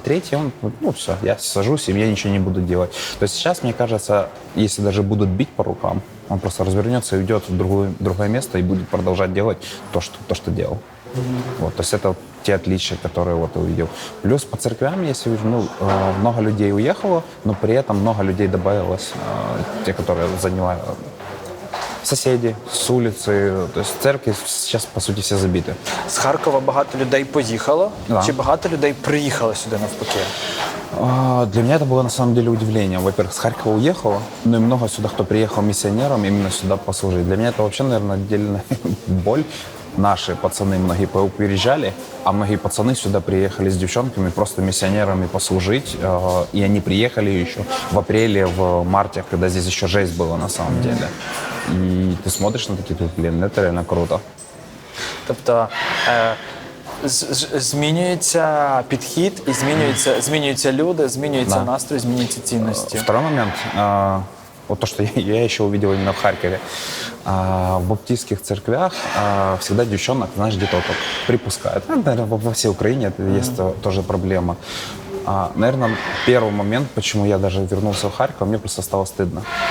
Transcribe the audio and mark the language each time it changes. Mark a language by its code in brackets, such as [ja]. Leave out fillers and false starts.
[ru] Третий, он, ну все, я сажусь, и я ничего не буду делать. То есть сейчас, мне кажется, если даже будут бить по рукам, он просто развернется и уйдет в другое место и будет продолжать делать то, что делал. Вот, то есть это те отличия, которые вот увидел. Плюс по церквям, если вижу, много людей уехало, но при этом много людей добавилось, те, которые занимают соседи с улицы. То есть церкви сейчас, [uk] по суті, всі забиті. З Харкова багато людей поїхало? [ru] Да. [uk] Чи багато людей приїхало сюди навпаки? [ru] Для меня это было на самом деле удивлением. Во-первых, с Харькова уехало, но и много сюда, кто приехал миссионером, именно сюда послужить. Для меня это вообще, наверное, отдельная боль. Наши пацаны многие переезжали, а многие пацаны сюда приехали с девчонками, просто миссионерами послужить. И они приехали еще в апреле, в марте, когда здесь еще жесть была на самом деле. И ты смотришь на такие, блин, это реально круто. [uk] Тобто змінюється підхід і змінюються люди, змінюється настрій, змінюються цінності. [ru] Второй момент. Вот то, что я еще увидел именно в Харькове. В баптистских церквях всегда девчонок, знаешь, где-то вот так припускают. Наверное, во всей Украине это есть тоже проблема. Наверное, первый момент, почему я даже вернулся в Харьков, мне просто стало стыдно.